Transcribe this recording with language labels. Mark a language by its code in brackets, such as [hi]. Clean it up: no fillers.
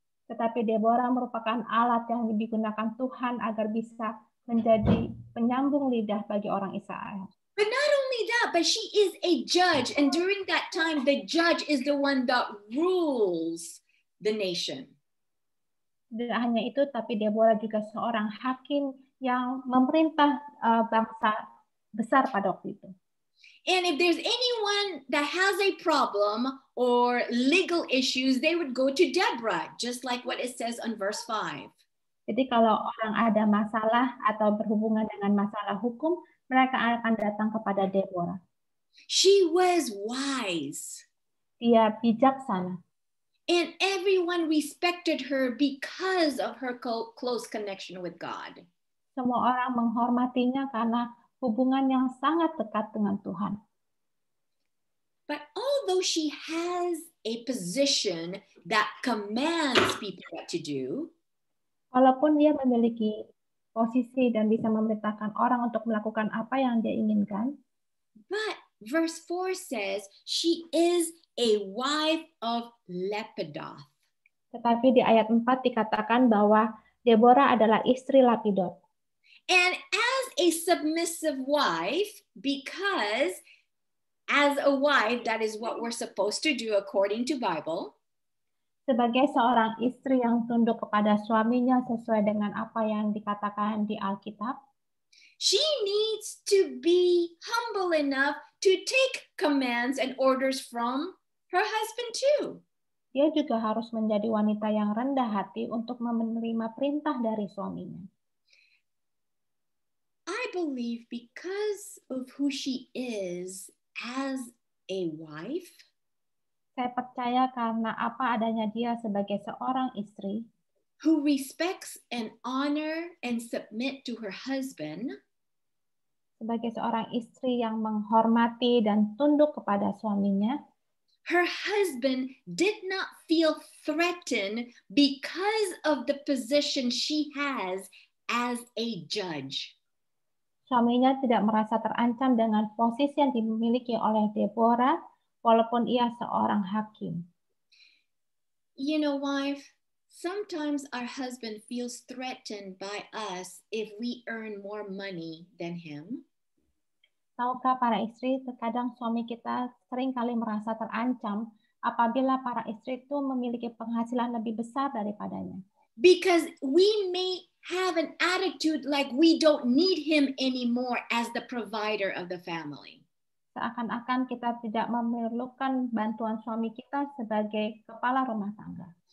[id] Tetapi Deborah merupakan alat yang digunakan Tuhan agar bisa menjadi penyambung lidah bagi orang Israel. [en] But not only that, but she is a judge. And during that time, the judge is the one that rules the nation. [id] Tidak hanya itu, tapi Deborah juga seorang hakim yang memerintah bangsa besar pada waktu itu. [en] And if there's anyone that has a problem or legal issues, they would go to Deborah, just like what it says on verse 5. [id] Jadi kalau orang ada masalah atau berhubungan dengan masalah hukum, mereka akan datang kepada Deborah. [en] She was wise. [id] Dia bijaksana. [en] And everyone respected her because of her close connection with God. [id] Semua orang menghormatinya karena hubungan yang sangat dekat dengan Tuhan. [en] But although she has a position that commands people what to do, [id] walaupun dia memiliki posisi dan bisa memerintahkan orang untuk melakukan apa yang dia inginkan, [en] but verse 4 says she is a wife of Lapidoth. [id] Tetapi di ayat 4 dikatakan bahwa Deborah adalah istri Lapidot. [en] And as a submissive wife, because as a wife, that is what we're supposed to do according to Bible. [id] Sebagai seorang istri yang tunduk kepada suaminya sesuai dengan apa yang dikatakan di Alkitab, [en] she needs to be humble enough to take commands and orders from her husband too. [id] Dia juga harus menjadi wanita yang rendah hati untuk menerima perintah dari suaminya. [en] I believe because of who she is as a wife, [id] saya percaya karena apa adanya dia sebagai seorang istri [en] who respects and honor and submit to her husband, [id] sebagai seorang istri yang menghormati dan tunduk kepada suaminya, [en] her husband did not feel threatened because of the position she has as a judge. [id] Suaminya tidak merasa terancam dengan posisi yang dimiliki oleh Deborah, walaupun ia seorang hakim. [en] You know, wife, sometimes our husband feels threatened by us if we earn more money than him. [id] Tahukah para istri, terkadang suami kita seringkali merasa terancam apabila para istri itu memiliki penghasilan lebih besar daripadanya. [en] Because we may have an attitude like we don't need him anymore as the provider of the family. [id] Seakan-akan kita tidak memerlukan bantuan suami kita sebagai kepala rumah tangga.